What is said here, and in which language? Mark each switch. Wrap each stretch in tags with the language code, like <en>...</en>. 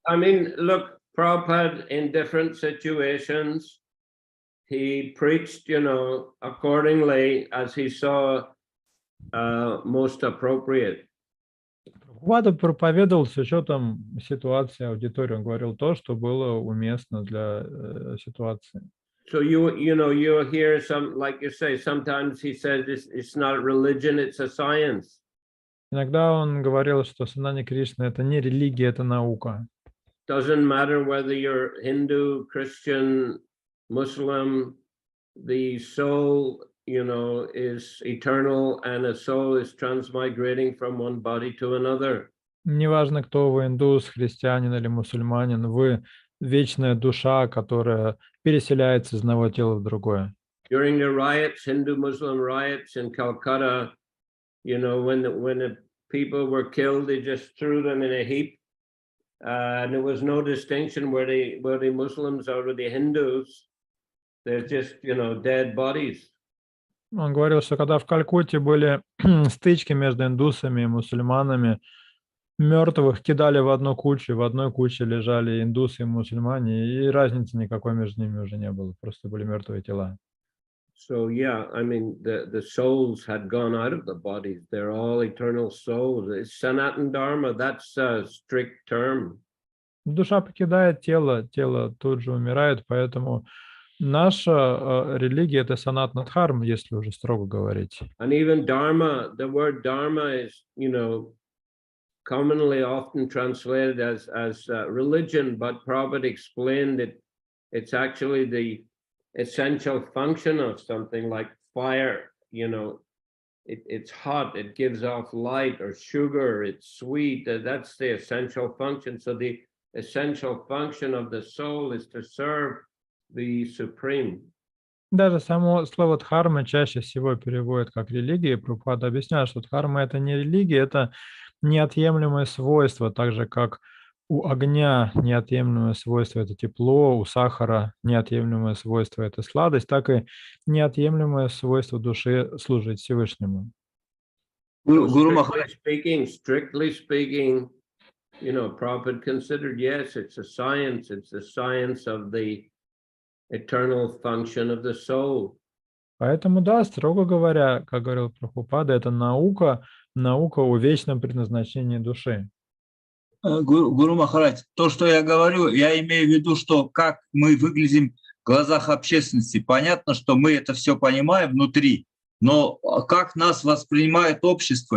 <en>I mean, look, Prabhupada in different situations, he preached, accordingly as he saw most appropriate.</en> <ru>Прабхупада проповедовал с учетом ситуации аудитории. Он говорил то, что было уместно для ситуации.</ru> <en>So you hear some, like you say, sometimes he says it's not religion, it's a science.</en> <ru>Иногда он говорил, что сознание Кришны — это не религия, это наука.</ru> <en>Doesn't matter whether you're Hindu, Christian, Muslim, the soul, is eternal, and a soul is transmigrating from one body to another.</en> <ru>Неважно, кто вы, индус, христианин или мусульманин, вы вечная душа, которая переселяется из одного тела в другое.</ru> <en>During the riots, Hindu-Muslim riots in Calcutta, when the people were killed, they just threw them in a heap, and there was no distinction where the Muslims or the Hindus. They're just, dead bodies.</en> <ru>Он говорил, что когда в Калькутте были стычки между индусами и мусульманами, мертвых кидали в одну кучу, в одной куче лежали индусы и мусульмане, и разницы никакой между ними уже не было, просто были мертвые тела.</ru> <en>So yeah, I mean, the souls had gone out of the bodies. They're all eternal souls. It's Sanatan Dharma, that's a strict term.</en> <ru>Душа покидает тело, тело тут же умирает, поэтому наша религия — это санатна дхарма, если уже строго говорить.</ru> <en>And even Dharma, the word Dharma is, commonly often translated as religion, but Prabhupada explained that it's actually the essential function of something like fire. It's hot, it gives off light, or sugar, it's sweet. That's the essential function. So the essential function of the soul is to serve the Supreme.</en> <ru>Даже само слово дхарма чаще всего переводят как религия. Прабхупада объясняет, что дхарма — это не религия, это неотъемлемое свойство, так же как у огня неотъемлемое свойство — это тепло, у сахара неотъемлемое свойство — это сладость, так и неотъемлемое свойство души — служить Всевышнему.</ru> <en>Strictly speaking, Prabhupada considered, yes, it's a science of the eternal function of the soul.</en> <ru>Поэтому, да, строго говоря, как говорил Прабхупада, это наука о вечном предназначении души. Гуру Махарадж, то, что я говорю, я имею в виду, что как мы выглядим в глазах общественности. Понятно, что мы это все понимаем внутри, но как нас воспринимает общество?</ru>